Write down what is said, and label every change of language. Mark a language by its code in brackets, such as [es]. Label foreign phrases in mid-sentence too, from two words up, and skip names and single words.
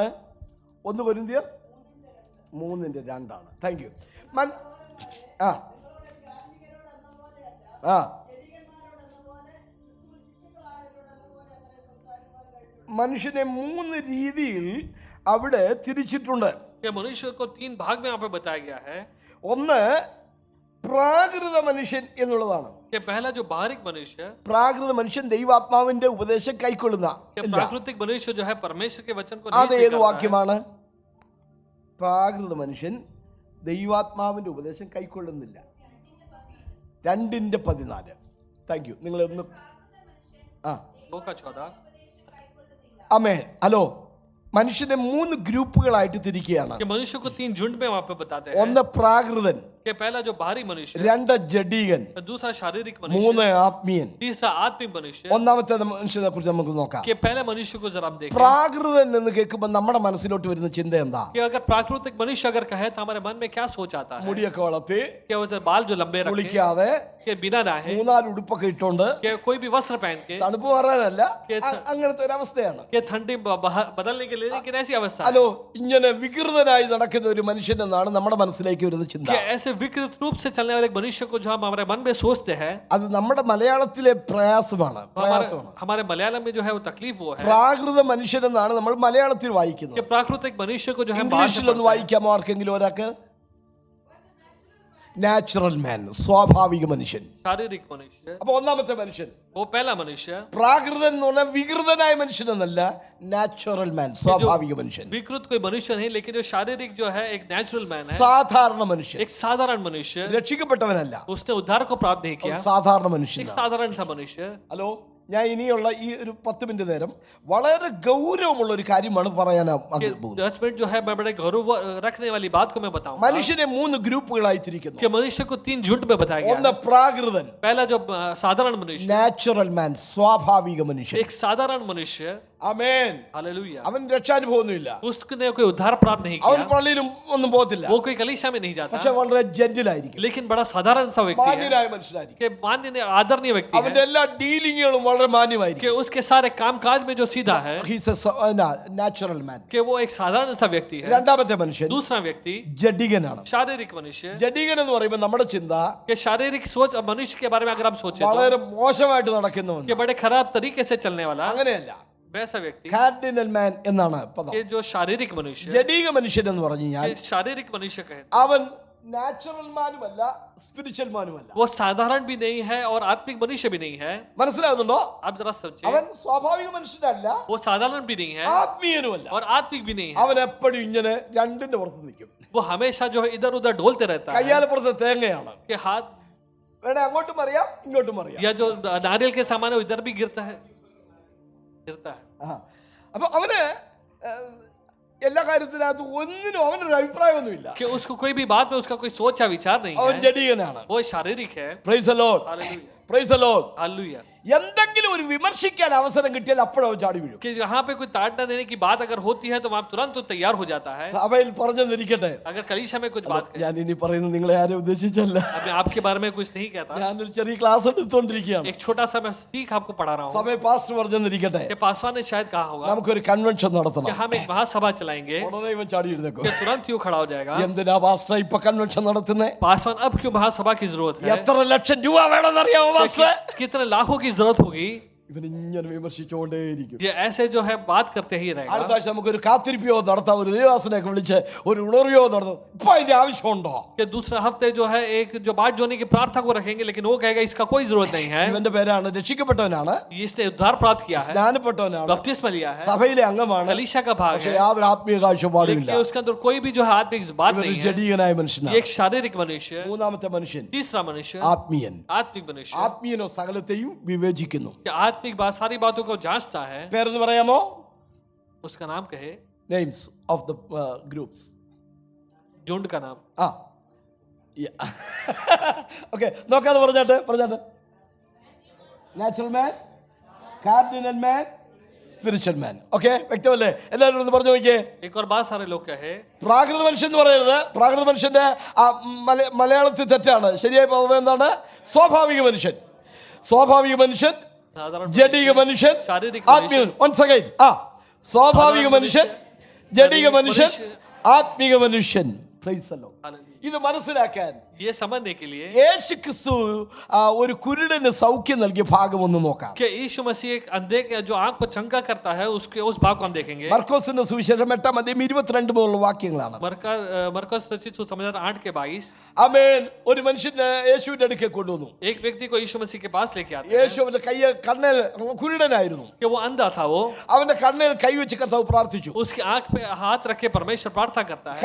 [ml] 1 കൊരിന്ത്യർ 3:2. [en] thank you. [ml] മനുഷ്യനെ 3 രീതിയിൽ അവിടെ തിരിച്ചിട്ടുണ്ട്. [hi] कि मनुष्य को 3 भाग में यहाँ पे बताया गया है. [ml] ഒന്ന് പ്രാകൃത മനുഷ്യൻ എന്നുള്ളതാണ്. [hi] कि पहला जो बाहरिक मनुष्य, [ml] പ്രാകൃത മനുഷ്യൻ ദൈവാത്മാവിന്റെ ഉപദേശം കൈക്കൊള്ളുന്ന. [hi] कि प्राकृतिक मनुष्य जो है परमेश्वर के वचन को [ml] അത് [hi] नहीं [ml] ഏത് [hi] स्वीकारता है. [ml] വാക്യമാണ്? പ്രാകൃത മനുഷ്യൻ ദൈവാത്മാവിന്റെ ഉപദേശം കൈക്കൊള്ളുന്നില്ല. 2:14. [en] thank you. [ml] നിങ്ങൾ ഒന്ന് 2:14. അമേൻ. ഹലോ, മനുഷ്യനെ 3 ഗ്രൂപ്പുകളായിട്ട് തിരിക്കുകയാണ്. [hi] कि मनुष्य को 3 झुंड में वहां पे बताते हैं. [ml] ഒന്ന് പ്രാകൃതൻ, [hi] कि पहला जो बाहरी मनुष्य, [ml] 2 ജഡീകൻ, [hi] दूसरा शारीरिक मनुष्य, [ml] 3 ആത്മീയൻ. [hi] तीसरा आत्मिक मनुष्य. [ml] ഒന്നാമത്തെ മനുഷ്യനെ കുറിച്ച് നമുക്ക് നോക്കാം. [hi] कि पहले मनुष्य को जरा हम देखें. [ml] പ്രാകൃതൻ എന്ന് കേൾക്കുമ്പോൾ നമ്മുടെ മനസ്സിലോട്ട് വരുന്ന ചിന്ത എന്താ? [hi] कि अगर प्राकृतिक मनुष्य अगर कहे तो हमारे मन में क्या सोच आता है? [ml] മുടിയൊക്കെ വളർത്തി, [hi] कि उसे बाल जो लंबे रखे, [ml] കുളിക്കാതെ, [hi] कि बिना नहाए, [ml] 3-4 ഉടുപ്പൊക്കെ ഇട്ടുകൊണ്ട്, [hi] कि कोई भी वस्त्र पहन के, [ml] തണുപ്പ് മാറാനല്ല, അങ്ങനത്തെ ഒരു അവസ്ഥയാണ്. [hi] कि ठंडी बदलने के लिए, लेकिन ऐसी अवस्था है [ml] ഹലോ, ഇങ്ങനെ വികൃതനായി നടക്കുന്ന ഒരു മനുഷ്യൻ എന്നാണ് നമ്മുടെ മനസ്സിലേക്ക് വരുന്ന ചിന്ത. [hi] कि ऐसे विकृत रूप से चलने वाले एक मनुष्य को जो हम हमारे मन में सोचते हैं, [ml] അത് നമ്മുടെ മലയാളത്തിലെ പ്രയാസമാണ്. [hi] हमारे मलयालम में जो है वो तकलीफ वो है [ml] പ്രാകൃത മനുഷ്യൻ എന്നാണ് നമ്മൾ മലയാളത്തിൽ വായിക്കുന്നത്. [hi] कि प्राकृतिक मनुष्य को जो है [ml] ഇംഗ്ലീഷിലൊന്ന് വായിക്കാമോ ആർക്കെങ്കിലും ഒരാൾക്ക്? [en] natural man, [ml] സ്വാഭാവിക മനുഷ്യൻ. [hi] शारीरिक मनुष्य, [ml] അപ്പൊ ഒന്നാമത്തെ മനുഷ്യൻ [hi] वो पहला मनुष्य. [ml] പ്രാകൃതൻ എന്ന് പറഞ്ഞാൽ വികൃതനായ മനുഷ്യൻ എന്നല്ല, [en] natural man, [ml] സ്വാഭാവിക മനുഷ്യൻ. [hi] विकृत कोई मनुष्य नहीं, लेकिन जो शारीरिक जो है एक [en] natural man [hi] है, [ml] സാധാരണ മനുഷ്യൻ. [hi] एक साधारण मनुष्य. [ml] രക്ഷിക്കപ്പെട്ടവനല്ല, [hi] उसने उद्धार को प्राप्त नहीं किया, [ml] സാധാരണ മനുഷ്യൻ. [hi] एक साधारण सा मनुष्य. [ml] ഹലോ, ഞാൻ ഇനിയുള്ള ഈ ഒരു 10 മിനിറ്റ് നേരം വളരെ ഗൗരവമുള്ള ഒരു കാര്യമാണ് പറയാൻ [hi] कि 10 मिनट जो है मैं बड़े गौरव रखने वाली बात को मैं बताऊंगा. [ml] മനുഷ്യനെ 3 ഗ്രൂപ്പുകളായി തിരിക്കുന്നു. [hi] कि मनुष्य को 3 झुंड में बताया गया [ml] ഒന്ന് [hi] है. [ml] പ്രാകൃതൻ, [hi] पहला जो साधारण मनुष्य, [en] natural man, [ml] സ്വാഭാവിക മനുഷ്യൻ. [hi] एक साधारण मनुष्य. [ml] ആമേൻ. [hi] हालेलुया. [ml] അവൻ രക്ഷാനുഭവമൊന്നുമില്ല, [hi] उसने कोई उद्धार प्राप्त नहीं [ml] അവൻ [hi] किया, [ml] പള്ളിയിലും ഒന്നും പോകത്തില്ല, [hi] वो कोई कलीसिया में नहीं [ml] പക്ഷെ [hi] जाता, [ml] വളരെ ജെന്റിലായിരിക്കും, [hi] लेकिन बड़ा साधारण सा व्यक्ति है, [ml] മാന്യനായ മനുഷ്യനായിരിക്കും. [hi] कि मान्य आदरणीय व्यक्ति [ml] അവന്റെ [hi] है, [ml] എല്ലാ ഡീലിങ്ങുകളും വളരെ മാന്യമായിരിക്കും. [hi] कि उसके सारे कामकाज में जो सीधा है, [en] natural man. [hi] कि वो एक साधारण सा व्यक्ति है. [ml] രണ്ടാമത്തെ മനുഷ്യൻ [hi] दूसरा व्यक्ति [ml] ജഡികനാണ്. [hi] शारीरिक मनुष्य, [ml] ജഡികൻ എന്ന് പറയുമ്പോൾ നമ്മുടെ ചിന്ത [hi] कि शारीरिक सोच अब मनुष्य के बारे में अगर हम सोचे तो [ml] വളരെ മോശമായിട്ട് നടക്കുന്നവൻ. [hi] कि बड़े खराब तरीके से चलने वाला [ml] അങ്ങനെയല്ല, [hi] वैसा व्यक्ति, [en] carnal man [ml] എന്നാണ് പദം. [hi] कि जो शारीरिक मनुष्य, [ml] ജഡിക മനുഷ്യൻ എന്ന് പറഞ്ഞു കഴിഞ്ഞാൽ [hi] कि शारीरिक मनुष्य कहे [ml] അവൻ [en] natural man-umalla spiritual man-umalla. [hi] वो साधारण भी नहीं है और आत्मिक मनुष्य भी नहीं है. [ml] മനസ്സിലാകുന്നുണ്ടോ? [hi] आप जरा सोचिए, [ml] അവൻ സ്വാഭാവിക മനുഷ്യനല്ല, [hi] वो साधारण भी नहीं है [ml] ആത്മീയനുമല്ല. [hi] और आत्मिक भी नहीं है. [ml] അവൻ എപ്പോഴും ഇങ്ങനെ രണ്ടിന്റെ പുറത്ത് നിൽക്കും. [hi] वो हमेशा जो है इधर उधर डोलते रहता है [ml] കയ്യാലപ്പുറത്തെ തേങ്ങയാണ്. [hi] कि हाथ [ml] വേണേ അങ്ങോട്ടും അറിയാം ഇങ്ങോട്ടും അറിയാം. [hi] या जो नारियल के सामान है इधर भी गिरता है. [ml] അപ്പൊ അവന് എല്ലാ കാര്യത്തിനകത്ത് ഒന്നിനും അവനൊരു അഭിപ്രായമൊന്നുമില്ല. [hi] कि उसको कोई भी बात में उसका कोई सोच या विचार नहीं [ml] അവൻ [hi] है. [ml] ജഡികനാണ്. [hi] वो शारीरिक है. [en] Praise the Lord, [hi] हालेलुया, [en] Praise the Lord. [hi] हालेलुया. [ml] എന്തെങ്കിലും ഒരു വിമർശിക്കാൻ അവസരം കിട്ടിയാൽ അപ്പോഴവൻ ചാടി വീഴും. [hi] कि यहाँ पे कोई ताड़ना देने की बात अगर होती है तो वहां तुरंत तो तैयार हो जाता है. [ml] സഭയിൽ പറഞ്ഞെന്നിരിക്കട്ടെ, [hi] अगर कलीसिया में कुछ बात करें, [ml] ഞാൻ ഇനി പറയുന്നത് നിങ്ങളെ ആരും ഉദ്ദേശിച്ചല്ല. [hi] अब मैं आपके बारे में कुछ नहीं कहता. [ml] ഞാനൊരു ചെറിയ ക്ലാസ് എടുത്തുകൊണ്ടിരിക്കുകയാണ്. [hi] एक छोटा सा मैं सीख आपको पढ़ा रहा हूँ. [ml] സഭയിൽ പാസ്റ്റർ പറഞ്ഞെന്നിരിക്കട്ടെ, [hi] कि पासवान ने शायद कहा होगा [ml] നമുക്കൊരു കൺവെൻഷൻ [hi] कि [ml] നടത്തണം. [hi] हम एक महासभा चलाएंगे. [ml] ഉടനെ ഇവൻ ചാടി എഴുന്നേക്കും. [hi] कि तुरंत ही वो खड़ा हो जाएगा. [ml] എന്തിനാ പാസ്റ്റർ ഇപ്പൊ കൺവെൻഷൻ നടത്തുന്നേ? [hi] पासवान अब क्यों महासभा की जरूरत है? [ml] എത്ര ലക്ഷം രൂപ വേണമെന്നറിയാമോ പാസ്റ്റർ? [hi] कितने लाखों की जरूरत होगी? [ml] ഇവൻ ഇങ്ങനെ വിമർശിച്ചുകൊണ്ടേയിരിക്കും. [hi] ये ऐसे जो है बात करते ही [ml] അടുത്ത [hi] रहेगा. [ml] ആഴ്ച നമുക്കൊരു കാത്തിരിപ്പിയോ നടത്താം, ഒരു ദേവാസനയൊക്കെ വിളിച്ച് ഒരു ഉണർവിയോ നടത്തും. ഇപ്പൊ അതിന്റെ ആവശ്യമുണ്ടോ? [hi] कि दूसरा हफ्ते जो है एक जो बाट जोड़ने की प्रार्थना को रखेंगे, लेकिन वो कहेगा इसका कोई जरूरत नहीं है. [ml] ഇവന്റെ പേരാണ് രക്ഷിക്കപ്പെട്ടവനാണ്, [hi] इसने उद्धार प्राप्त किया है, [ml] സ്നാനപ്പെട്ടവനാണ്, [hi] बपतिस्मा लिया है, [ml] സഭയിലെ അംഗമാണ്, [hi] कलीसिया का भाग [ml] പക്ഷെ [hi] है, [ml] യാതൊരു ആത്മീയ കാഴ്ചപ്പാടുമില്ല. [hi] लेकिन उसके अंदर कोई भी जो है आत्मिक बात [ml] ഇവനൊരു [hi] नहीं है. [ml] ജഡീകനായ [hi] ये [ml] മനുഷ്യനാണ്. [hi] एक शारीरिक मनुष्य, [ml] മൂന്നാമത്തെ മനുഷ്യൻ [hi] तीसरा मनुष्य [ml] ആത്മീയൻ. [hi] आत्मिक मनुष्य. [ml] ആത്മീയനോ സകലത്തെയും വിവേചിക്കുന്നു. [hi] कि आत्मिक बात सारी बातों को जांचता है. [ml] പേരെന്ന് പറയാമോ? [hi] उसका नाम कहे, [en] Names of the groups. [hi] झुंड का नाम. [ml] ആ ഓക്കെ, നോക്കാതെ പറഞ്ഞാട്ടെ. [en] Natural man, carnal man, spiritual man. [ml] ഓക്കെ, വ്യക്തമല്ലേ? എല്ലാവരും ഒന്ന് പറഞ്ഞു നോക്കിയേ. [hi] एक और बात सारे लोग कहे, [ml] പ്രാകൃത മനുഷ്യൻ എന്ന് പറയരുത്. പ്രാകൃത മനുഷ്യന്റെ മലയാളത്തിൽ തെറ്റാണ്. ശരിയായി പറയുന്നത് എന്താണ്? സ്വാഭാവിക മനുഷ്യൻ. സ്വാഭാവിക മനുഷ്യൻ, [hi] साधारण [ml] ജഡിക മനുഷ്യൻ, [hi] शारीरिक [ml] ആത്മീയ. [en] once again, [ml] സ്വാഭാവിക മനുഷ്യൻ, ജഡിക മനുഷ്യൻ, ആത്മീക മനുഷ്യൻ. [en] Praise the Lord. [hi] हालेलुया. [ml] ഇത് മനസ്സിലാക്കാൻ [hi] ये समझने के लिए [ml] യേശു ക്രിസ്തു ഒരു കുരുടന് സൗഖ്യം നൽകിയ ഭാഗം ഒന്ന് നോക്കാം. [hi] कि यीशु मसीह एक अंधे के जो आंख को चंगा करता है उसके उस भाग को हम देखेंगे. [ml] മർക്കോസിന്റെ സുവിശേഷം 8:22 മുതലുള്ള വാക്യങ്ങളാണ്. [hi] मरकस रचित सुसमाचार 8:22. [ml] ആമേൻ. ഒരു മനുഷ്യനെ യേശുവിന്റെ അടുക്കൽ കൊണ്ടുവന്നു. [hi] एक व्यक्ति को यीशु मसीह के पास लेके आते हैं. [ml] യേശുവിന്റെ കണ്ണിൽ കുരുടനായിരുന്നു. [hi] कि वो अंधा था, वो [ml] അവന്റെ കണ്ണിൽ കൈവച്ച് കർത്താവ് പ്രാർത്ഥിച്ചു. [hi] उसकी आंख पे हाथ रख के परमेश्वर प्रार्थना करता है.